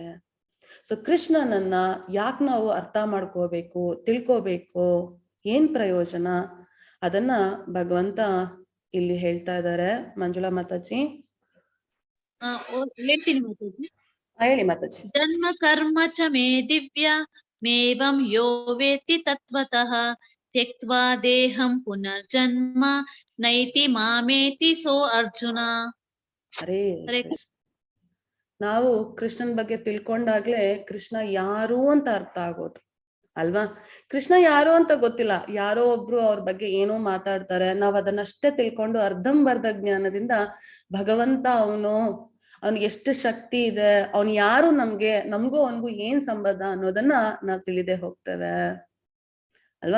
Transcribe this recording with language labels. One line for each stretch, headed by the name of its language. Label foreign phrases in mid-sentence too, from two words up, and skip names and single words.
Kannada: ಸೊ ಕೃಷ್ಣನನ್ನ ಯಾಕೆ ನಾವು ಅರ್ಥ ಮಾಡ್ಕೋಬೇಕು, ತಿಳ್ಕೋಬೇಕು, ಏನ್ ಪ್ರಯೋಜನ, ಅದನ್ನ ಭಗವಂತ ಇಲ್ಲಿ ಹೇಳ್ತಾ ಇದ್ದಾರೆ. ಮಂಜುಳಾ ಮಾತಾಜಿ ಹೇಳ್ತೀನಿ ಮಾತಾಜಿ. ಹೇಳಿ ಮಾತಾಜಿ.
Sanskrit: ಜನ್ಮ ಕರ್ಮ ಚ ಮೇ ದಿವ್ಯ ಮೇವಂ ಯೋ ವೇತ್ತಿ ತತ್ವತಃ ತ್ಯಕ್ತ್ವಾ ದೇಹಂ ಪುನರ್ಜನ್ಮ ನೈತಿ ಮಾಮೇತಿ ಸೋ ಅರ್ಜುನ.
Kannada: ಹರೇ ಕೃಷ್ಣ. ನಾವು ಕೃಷ್ಣನ್ ಬಗ್ಗೆ ತಿಳ್ಕೊಂಡಾಗ್ಲೇ ಕೃಷ್ಣ ಯಾರು ಅಂತ ಅರ್ಥ ಆಗೋದು ಅಲ್ವಾ. ಕೃಷ್ಣ ಯಾರು ಅಂತ ಗೊತ್ತಿಲ್ಲ, ಯಾರೋ ಒಬ್ರು ಅವ್ರ ಬಗ್ಗೆ ಏನೋ ಮಾತಾಡ್ತಾರೆ, ನಾವ್ ಅದನ್ನಷ್ಟೇ ತಿಳ್ಕೊಂಡು ಅರ್ಧಂಬರ್ಧ ಜ್ಞಾನದಿಂದ ಭಗವಂತ ಅವ್ನಿಗೆ ಎಷ್ಟು ಶಕ್ತಿ ಇದೆ, ಅವ್ನು ಯಾರು, ನಮ್ಗೂ ಅವನ್ಗೂ ಏನ್ ಸಂಬಂಧ ಅನ್ನೋದನ್ನ ನಾವ್ ತಿಳಿದೇ ಹೋಗ್ತೇವೆ ಅಲ್ವಾ.